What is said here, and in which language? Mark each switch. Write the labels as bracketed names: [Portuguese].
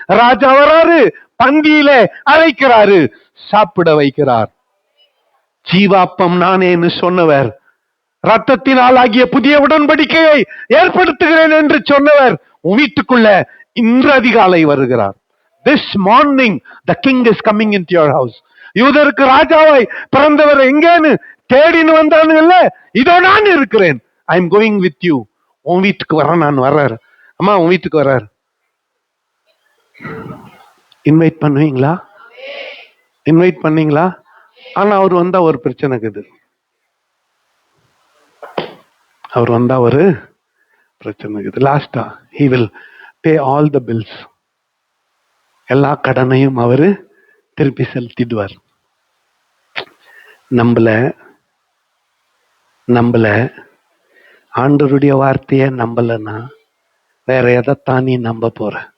[Tamil] ராஜா வராரு, பந்தியில அழைக்கிறாரு, சாப்பிட வைக்கிறார். ஜீவாப்பம் நானேன்னு சொன்னவர், ரத்தத்தினால் ஆகிய புதிய உடன்படிக்கையை ஏற்படுத்துகிறேன் என்று சொன்னவர் உன் வீட்டுக்குள்ள இன்று அதிகாலை வருகிறார். [English] This morning the king is coming into your house. [Tamil] யூதருக்கு ராஜாவாய் பிறந்தவர் எங்கேன்னு தேடின்னு வந்தானுங்கல்ல, இதோ நான் இருக்கிறேன். [English] I am going with you. [Tamil] உன் வீட்டுக்கு வர நான் வர்றாரு. அம்மா உன் வீட்டுக்கு வர்றாரு. இன்வைட் பண்ணுவீங்களா? இன்வைட் பண்ணீங்களா? ஆனா அவர் வந்தா ஒரு பிரச்சனை இருக்குது. அவர் வந்தா ஒரு பிரச்சனை இருக்குது. [English] லாஸ்டா he will pay all the bills. [Tamil] எல்லா கடனையும் அவரு திருப்பி செலுத்திடுவார். நம்பல ஆண்டவருடைய வார்த்தைய நம்பலன்னா வேற எதைத்தான் நீ நம்ப போற?